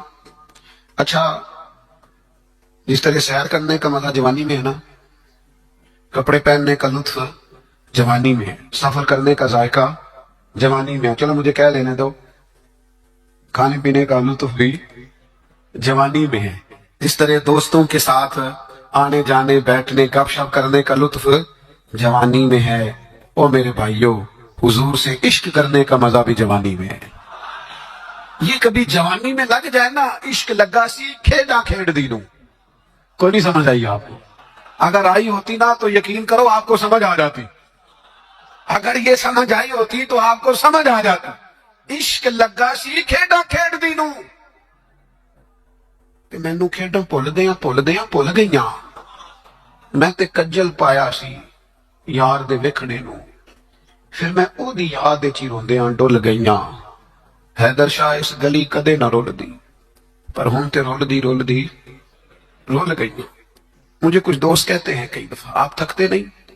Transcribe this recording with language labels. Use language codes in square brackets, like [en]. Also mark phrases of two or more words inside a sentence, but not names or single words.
[ur] اچھا، جس طرح سیر کرنے کا مزا جوانی میں ہے نا، کپڑے پہننے کا لطف جوانی میں ہے، سفر کرنے کا ذائقہ جوانی میں ہے، چلو مجھے کہہ لینے دو، کھانے پینے کا لطف بھی جوانی میں ہے. इस तरह दोस्तों के साथ آنے جانے بیٹھنے گپ شپ کرنے کا لطف جوانی میں ہے. او میرے بھائیوں، حضور سے عشق کرنے کا مزہ بھی جوانی میں ہے. یہ کبھی جوانی میں لگ جائے نا، [pa] عشق لگا سی کھیڈا کھیڈ دی نو. [ur] کوئی نہیں سمجھ آئی آپ کو؟ اگر آئی ہوتی نا تو یقین کرو آپ کو سمجھ آ جاتی. اگر یہ سمجھ آئی ہوتی تو آپ کو سمجھ آ جاتا. [pa] عشق لگا سی کھیڈا کھیڈ دی نو، تے مینوں کھیڈاں بھل گئیاں. میں تے کجل پایا سی یار دے ویکھنے نو، پھر میں او دی یاد وچ ہی روندیاں ڈل گئیاں. حیدر شاہ اس گلی کدے نہ رول دی، پر ہن تے رول دی رول گئیاں. [ur] مجھے کچھ دوست کہتے ہیں کئی دفعہ، آپ تھکتے نہیں؟